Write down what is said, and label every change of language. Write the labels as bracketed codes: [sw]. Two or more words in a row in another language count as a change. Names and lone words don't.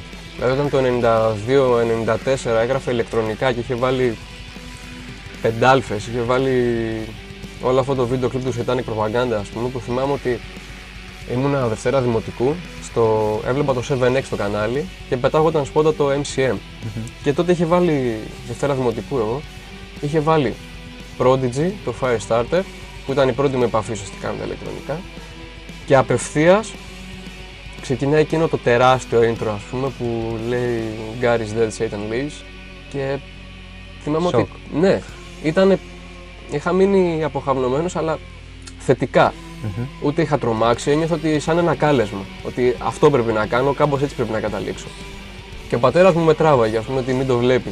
[el] Δηλαδή όταν το 92-94 έγραφε ηλεκτρονικά και είχε βάλει πεντάλφες, είχε βάλει όλο αυτό το βίντεο κλιπ του Satanic Propaganda, ας πούμε, που θυμάμαι ότι ήμουνα Δευτέρα Δημοτικού, έβλεπα το 7X στο κανάλι και πετάγονταν σπόντα το MCM. Και τότε είχε βάλει, Δευτέρα Δημοτικού εγώ, είχε βάλει Prodigy, το Firestarter, που ήταν η πρώτη μου επαφή ουσιαστικά με τα ηλεκτρονικά, και απευθείας ξεκινάει εκείνο το τεράστιο intro, ας πούμε, που λέει [en] God is dead, Satan lives, [el] και θυμάμαι ότι ναι, είχα μείνει αποχαυνομένος, αλλά θετικά. Ούτε είχα τρομάξει, ένιωθα ότι σαν ένα κάλεσμα, ότι αυτό πρέπει να κάνω, κάπως έτσι πρέπει να καταλήξω. Και ο πατέρας μου με τράβαγε, ας πούμε, ότι μην το βλέπεις.